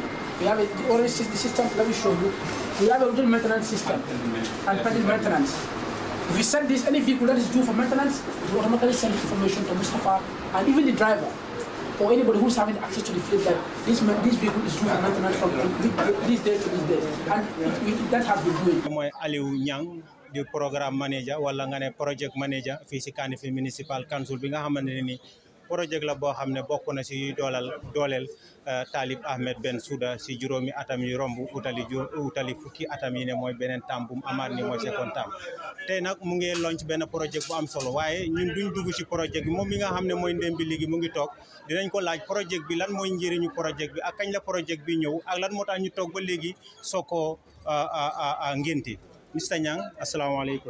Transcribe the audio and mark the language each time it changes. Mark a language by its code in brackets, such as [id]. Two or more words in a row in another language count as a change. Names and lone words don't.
[en] We have already the system, let me show you. We have a routine maintenance system and pending maintenance. If you send this, any vehicle that is due for maintenance, you automatically send information to Mustafa and even the driver or anybody who's having access to the fleet that this vehicle is due for maintenance from this day to this day. And that has been doing. [wo] Moi Aliou Niang di [en] programme manager [wo] wala nga ne [en] project manager [wo] fii si Kanifing Municipal Council bi nga xamante ni projet la boo xam ne bokk na si dooleel Talib Ahmed Bensouda si juróomi atam yi romb utali fukki atam yi ne mooy beneen tam bu mu amaat ni mooy second tam tey nag mu ngi launch benn projet bu am solo waaye ñun duñ dugg si projet bi moom mi nga xam ne mooy ndem bi léegi mu ngi toog dinañ ko laaj projet bi lan mooy njëriñu projet bi ak kañ la projet bi ñëw ak lan moo tax ñu toog ba léegi soo ko ngénti Mr Niang asalaamaaleykum.